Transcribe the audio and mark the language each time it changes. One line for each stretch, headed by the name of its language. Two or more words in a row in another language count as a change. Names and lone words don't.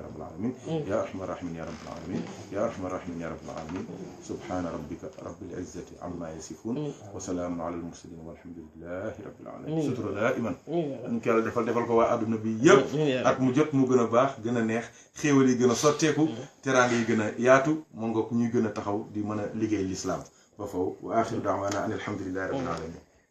Arabic: رب العالمين يا أرحم الراحمين يا رب العالمين يا أرحم الراحمين يا رب العالمين سبحان ربك رب العزة عما يصفون وسلام على المرسلين والحمد لله رب العالمين ستر دائما
Wolof: ñu ko yàlla defal ko waa àdduna bi yëpp at mu jot mu gën a baax gën a neex xéewal yi gën a sotteeku teraanga yi gën a yaatu moo nga ñuy gën a taxaw di mën a liggéey l'islam ba faw
Arabic: وآخر دعوانا أن الحمد لله رب العالمين